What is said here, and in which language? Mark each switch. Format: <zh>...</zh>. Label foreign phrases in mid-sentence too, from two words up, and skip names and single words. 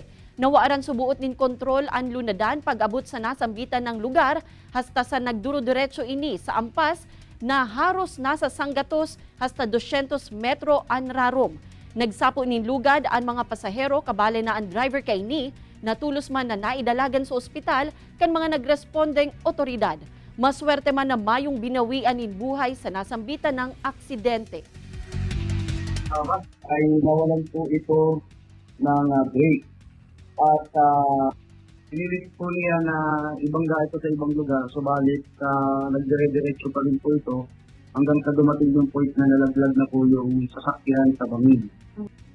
<bik>Nawaaran subuot nin kontrol ang lunadan pag-abot sa nasambitan ng lugar hasta sa nagduro-diretso ini sa ampas na haros nasa sanggatos hasta 200 metro ang rarom. Nagsapo nin lugad ang mga pasahero kabale na ang driver kay ni natulos man na naidalagan sa ospital kan mga nagrespondeng otoridad. Maswerte man na mayong binawian nin buhay sa nasambitan ng aksidente.</bik> <tl>Ay nawalan po ito ng brake. At pinilit po niya na ibangga ito sa ibang lugar. Subalit nagdire-diretso pa rin po ito hanggang sa dumating yung point na nalaglag na po yung sasakyan sa bangin.</tl>